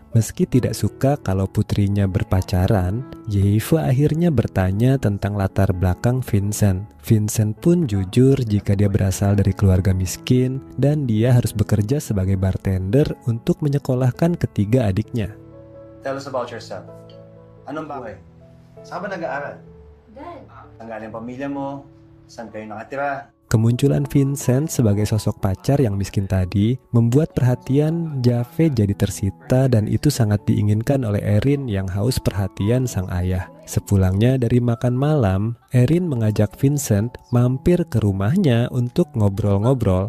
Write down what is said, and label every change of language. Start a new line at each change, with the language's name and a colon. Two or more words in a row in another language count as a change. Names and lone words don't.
Indonesian: Meski tidak suka kalau putrinya berpacaran, Jave akhirnya bertanya tentang latar belakang Vincent. Vincent pun jujur jika dia berasal dari keluarga miskin dan dia harus bekerja sebagai bartender untuk menyekolahkan ketiga adiknya.
English: Tell us about yourself.
Filipino: Anong buhay? Saan ka ba nag-aaral? Dad. Ang galing pamilya mo? Saan kayo nakatira?
Indonesian: Kemunculan Vincent sebagai sosok pacar yang miskin tadi membuat perhatian Jave jadi tersita dan itu sangat diinginkan oleh Erin yang haus perhatian sang ayah. Sepulangnya dari makan malam, Erin mengajak Vincent mampir ke rumahnya untuk ngobrol-ngobrol.